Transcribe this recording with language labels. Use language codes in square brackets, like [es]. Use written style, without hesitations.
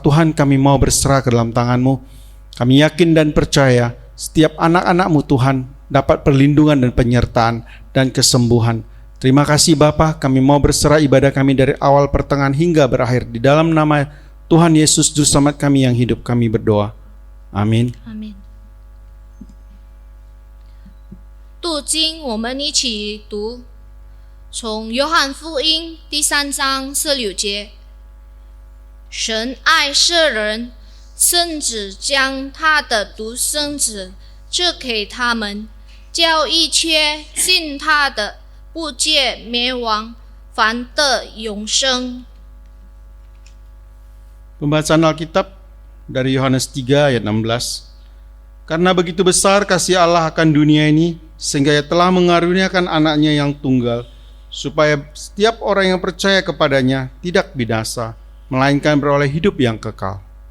[id] Tuhan, kami mau berserah ke dalam tangan-Mu. Kami yakin dan percaya setiap anak-anak-Mu Tuhan dapat perlindungan dan penyertaan dan kesembuhan. Terima kasih Bapa, kami mau berserah ibadah kami dari awal pertengahan hingga berakhir. Di dalam nama Tuhan Yesus Juru Selamat kami yang hidup, kami berdoa. Amin. Amin. [zh] 读经我们一起读，从约翰福音第3章16节，神爱世人，甚至将他的独生子赐给他们，叫一切信他的不至灭亡，凡的永生。 [id] Pembacaan Alkitab dari Yohanes 3 ayat 16. Karena begitu besar kasih Allah akan dunia ini, sehingga Ia telah mengaruniakan anaknya yang tunggal, supaya setiap orang yang percaya kepadanya tidak binasa, melainkan beroleh hidup yang kekal.